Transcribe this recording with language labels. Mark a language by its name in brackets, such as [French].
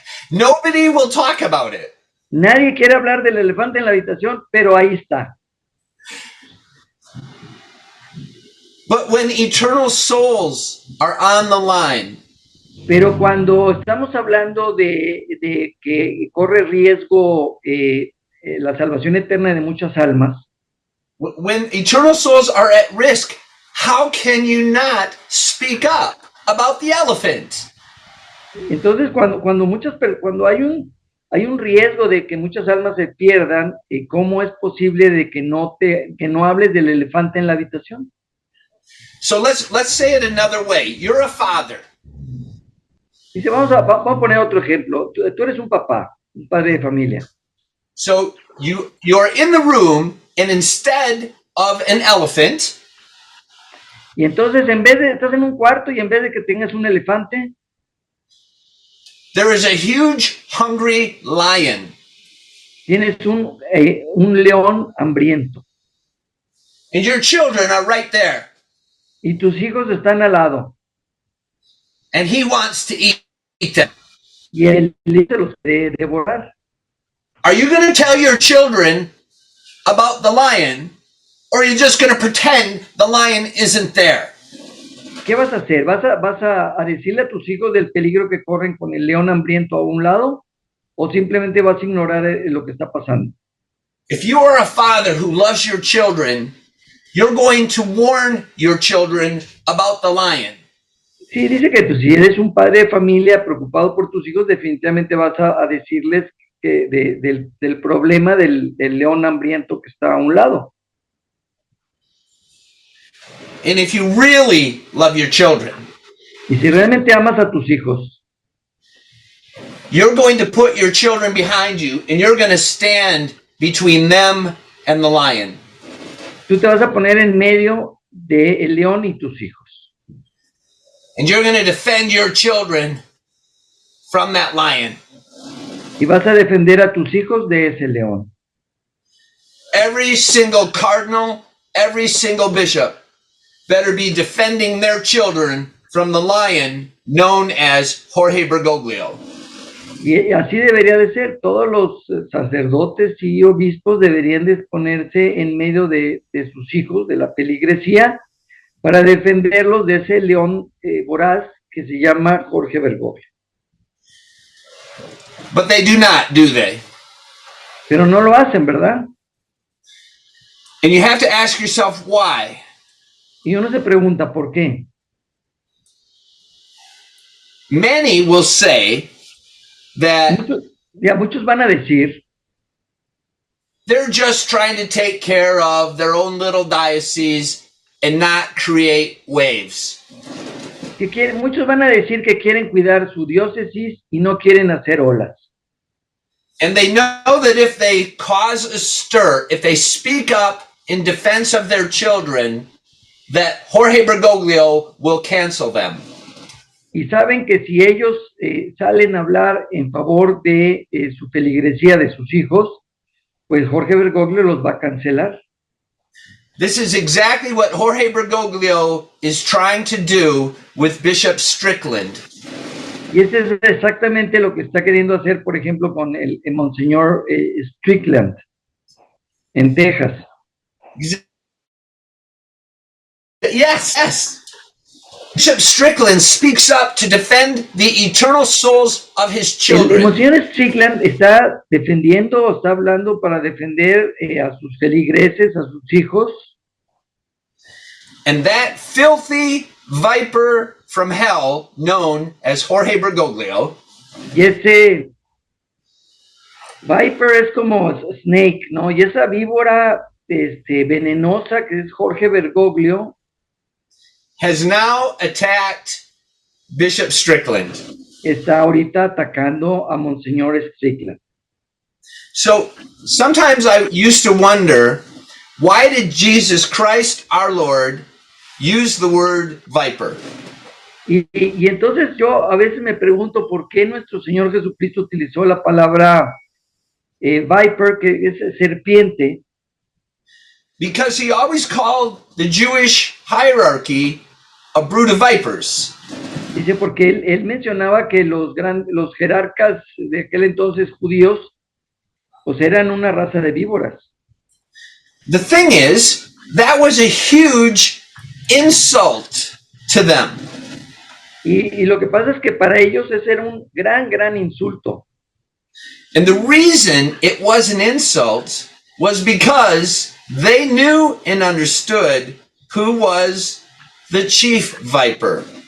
[English] Nobody will talk about it. [Spanish] Nadie quiere hablar del elefante en la habitación, pero ahí está. [English] But when eternal souls are on the line, [Spanish] Pero cuando estamos hablando de que corre riesgo la salvación eterna de muchas almas, [English] when eternal souls are at risk, how can you not speak up about the elephant? [Spanish] entonces cuando hay un riesgo de que muchas almas se pierdan, ¿cómo es posible de que no hables del elefante en la habitación? [English] So let's say it another way. You're a father. [Spanish] Dice, vamos a poner otro ejemplo. Tú eres un papá, un padre de familia. [English] So you're in the room, and instead of an elephant, [Spanish] Y entonces estás en un cuarto y en vez de que tengas un elefante, [English] there is a huge hungry lion. [Spanish] tienes un león hambriento. [English] And your children are right there. [Spanish] Y tus hijos están al lado. [English] And he wants to eat them. [Spanish] Y él se los quiere devorar. [English] Are you going to tell your children about the lion, or are you just going to pretend the lion isn't there? [Spanish] ¿Qué vas a hacer? ¿Vas a decirle a tus hijos del peligro que corren con el león hambriento a un lado? ¿O simplemente vas a ignorar lo que está pasando? [English] If you are a father who loves your children, you're going to warn your children about the lion. [Spanish] Sí, dice que si eres un padre de familia preocupado por tus hijos, definitivamente vas a decirles que del problema del león hambriento que está a un lado. [English] And if you really love your children, [Spanish] Y si realmente amas a tus hijos, [English] you're going to put your children behind you, and you're going to stand between them and the lion. [Spanish] tú te vas a poner en medio del león y tus hijos. [English] And you're going to defend your children from that lion. [Spanish] Y vas a defender a tus hijos de ese león. [English] Every single cardinal, every single bishop better be defending their children from the lion known as Jorge Bergoglio. [Spanish] Y así debería de ser. Todos los sacerdotes y obispos deberían de ponerse en medio de sus hijos, de la peligresía, para defenderlos de ese león voraz que se llama Jorge Bergoglio. [English] But they do not, do they? [Spanish] Pero no lo hacen, ¿verdad? [English] And you have to ask yourself why. [Spanish] Y uno se pregunta, ¿por qué? [English] Many will say that [Spanish] Muchos van a decir, [English] they're just trying to take care of their own little diocese and not create waves. [Spanish] muchos van a decir que quieren cuidar su diócesis y no quieren hacer olas. [English] And they know that if they cause a stir, if they speak up in defense of their children, that Jorge Bergoglio will cancel them. [Spanish] Y saben que si ellos salen a hablar en favor de su feligresía de sus hijos, pues Jorge Bergoglio los va a cancelar. [English] This is exactly what Jorge Bergoglio is trying to do with Bishop Strickland. [Spanish] Y eso es exactamente lo que está queriendo hacer, por ejemplo, con el Monseñor Strickland en Texas. [English] Yes. Bishop Strickland speaks up to defend the eternal souls of his [Spanish] El [English] children. [Spanish] Monseñor Strickland está defendiendo, está hablando para defender a sus feligreses, a sus hijos. [English] And that filthy viper from hell, known as Jorge Bergoglio, [Spanish] Y ese Viper es como Snake, ¿no? Y esa víbora venenosa que es Jorge Bergoglio, [English] has now attacked Bishop Strickland. [Spanish] está ahorita atacando a Monseñor Strickland. [English] So sometimes I used to wonder, why did Jesus Christ our Lord use the word viper? [Spanish] Y entonces yo a veces me pregunto por qué nuestro Señor Jesucristo utilizó la palabra Viper, que es serpiente. [English] Because he always called the Jewish hierarchy a brood of vipers. [Spanish] Dice porque él mencionaba que los jerarcas de aquel entonces judíos pues eran una raza de víboras. [English] The thing is, that was a huge insult to them. [Spanish] Y lo que pasa es que para ellos ese era un gran insulto. [English] And the reason it was an insult was because they knew and understood who was the chief viper.